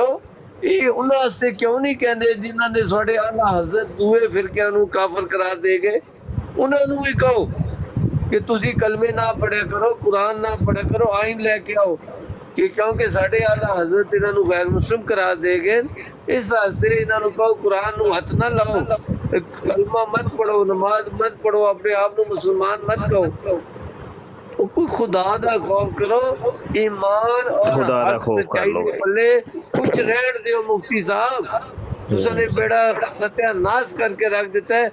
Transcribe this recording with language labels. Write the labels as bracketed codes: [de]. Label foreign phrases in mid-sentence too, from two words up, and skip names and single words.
[pa] یہ انہاں واسطے کیوں نہیں کہندے جنہاں نے ساڈے اعلیٰ حضرت دوے فرقیاں نو کافر قرار دے گئے؟ انہاں نو بھی کہو کہ تسی کلمے نہ پڑھیا کرو، قرآن نہ پڑھیا کرو، آئین لے کے آؤ، کہ کیونکہ ساڈے اعلیٰ حضرت انہاں نو غیر مسلم قرار دے گئے. اس واسطے انہاں نو کہو قرآن نو ہاتھ نہ لاؤ، کلمہ مت پڑھو، نماز مت پڑھو، اپنے آپ نو مسلمان مت کہو. کوئی خدا دا خوف کرو. ایمان اور خدا دا حق خوف کر سچائی لو. دے پلے کچھ رہن دیو. مفتی صاحب تساں نے بیڑا ستیہ ناس کر کے رکھ دیتا ہے.